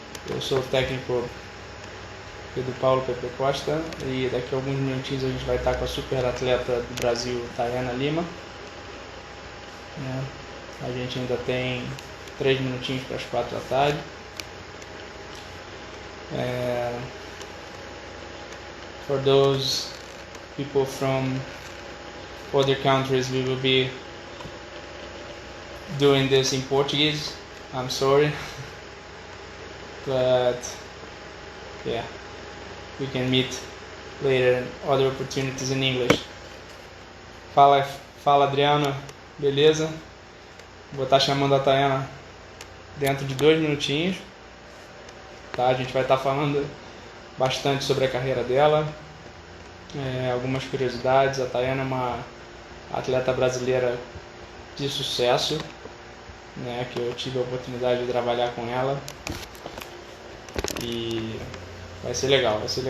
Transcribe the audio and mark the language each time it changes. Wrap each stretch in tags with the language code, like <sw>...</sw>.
<pt>Eu sou o técnico Pedro Paulo Pepe Costa e daqui a alguns minutinhos a gente vai estar com a super atleta do Brasil, Tayana Lima. A gente ainda tem 3 minutinhos para as 4 da tarde.</pt> <en>For those people from other countries, we will be doing this in Portuguese. I'm sorry, but yeah, we can meet later in other opportunities in English.</en> <pt>Fala Adriano, beleza? Vou estar chamando a Tayana dentro de 2 minutinhos, tá? A gente vai estar falando bastante sobre a carreira dela, algumas curiosidades. A Tayana é uma atleta brasileira de sucesso, né, que eu tive a oportunidade de trabalhar com ela e vai ser legal.</pt>